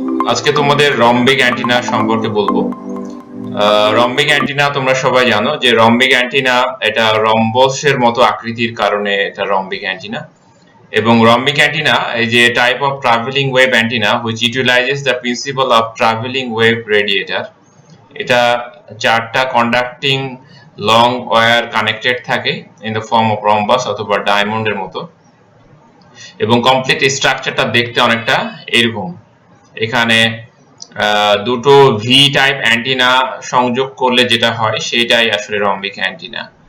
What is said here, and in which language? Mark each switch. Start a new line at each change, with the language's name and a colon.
Bangla: আজকে তোমাদের rhombic antenna সম্পর্কে বলবো। রম্বিক অ্যান্টিনা তোমরা সবাই জানো যে রম্বিক অ্যান্টিনা এটা রম্বসের মতো আকৃতির কারণে এটা রম্বিক অ্যান্টিনা। এবং
English: Rhombic antenna is a type of traveling wave antenna which utilizes the principle of traveling wave radiator.
Bangla: এটা চারটা কন্ডাক্টিং লং ওয়্যার কানেক্টেড থাকে
English: in the form of rhombus
Bangla: অথবা ডায়মন্ডের মতো, এবং কমপ্লিট স্ট্রাকচারটা দেখতে অনেকটা এরকম। এখানে দুটো ভি টাইপ অ্যান্টিনা সংযোগ করলে যেটা হয় সেটাই আসলে রম্বিক অ্যান্টিনা।